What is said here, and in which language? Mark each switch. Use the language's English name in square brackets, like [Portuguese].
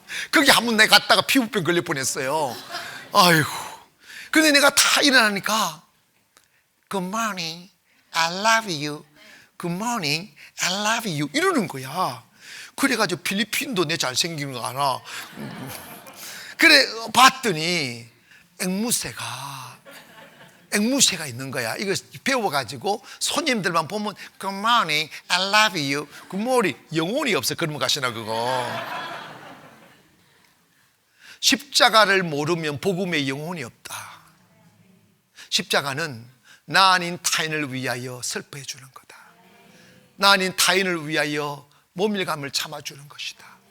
[Korean] 거기 한번 내가 갔다가 피부병 걸릴 뻔했어요. 아이고. 근데 내가 다 일어나니까 [English] Good morning, I love you. Good morning, I love you. [Korean] 이러는 거야. 그래가지고 필리핀도 내 잘생긴 거 알아. 그래 봤더니 앵무새가 있는 거야. 이거 배워가지고 손님들만 보면 [English] Good morning, I love you. Good morning. [Korean] 영혼이 없어. 그러면 가시나 그거. 십자가를 모르면 복음의 영혼이 없다. 십자가는 나 아닌 타인을 위하여 슬퍼해 주는 거다. 나 아닌 타인을 위하여 모멸감을 참아주는 것이다.